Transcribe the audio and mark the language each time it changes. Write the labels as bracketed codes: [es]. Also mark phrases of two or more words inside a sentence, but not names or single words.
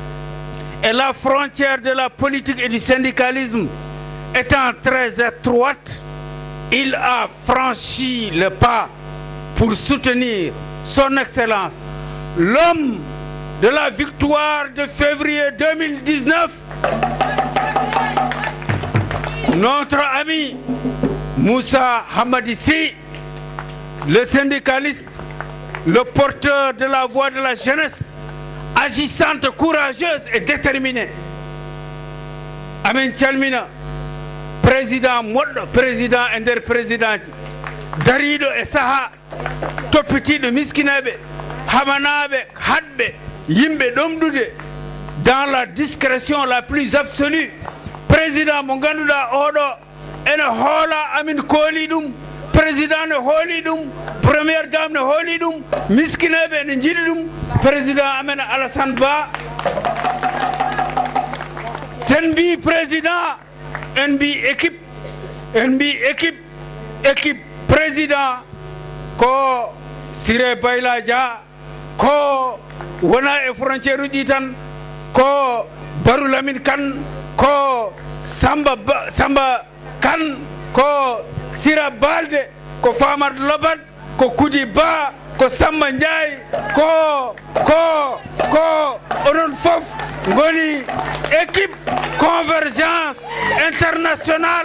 [fr] Et la frontière de la politique et du syndicalisme étant très étroite, il a franchi le pas pour soutenir son Excellence, l'homme de la victoire de février 2019, notre ami Moussa Hamadi Sy, le syndicaliste, le porteur de la voix de la jeunesse, agissante, courageuse et déterminée. [ff] Amin calmina président moɗɗo, président e nder président ji dariɗo e saaha toppitiɗo miskineɓe, hamanaɓe, haɗɓe, yimɓe ɗomɗude [fr] dans la discrétion la plus absolue. [ff] Président mo ganduɗa oɗo ene hoola amin kooli ɗum, président ne hooli ɗum, [fr] première dame [ff] ne hooli ɗum, miskineɓe ne jiiɗi ɗum. Président amen Alassane Ba, sen mbi président en mbi équipe président ko Siré Bayla Dia, ko wona e frontiére uji tan, ko Barou Lamine Kane, ko Samba Kane, ko Sira Balde, ko Famar Lobat, ko Koudi Ba, ko Samba Ndiaye, ko onon fof ngoni [fr] équipe convergence internationale.